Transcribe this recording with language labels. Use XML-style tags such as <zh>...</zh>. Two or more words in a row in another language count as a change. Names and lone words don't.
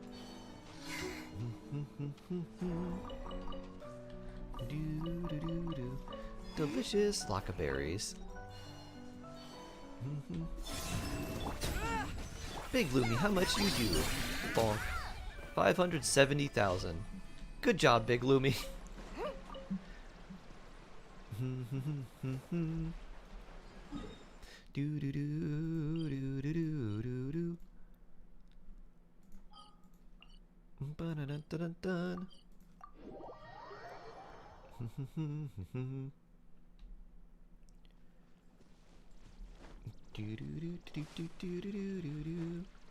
<en>Delicious lockaberries. Big Loomy, how much you do? Bonk. 570,000. Good job, Big Loomy. Do do do do do do do do. Ba-da-dun-dun-dun-dun. Do do do do do do do do do.</en>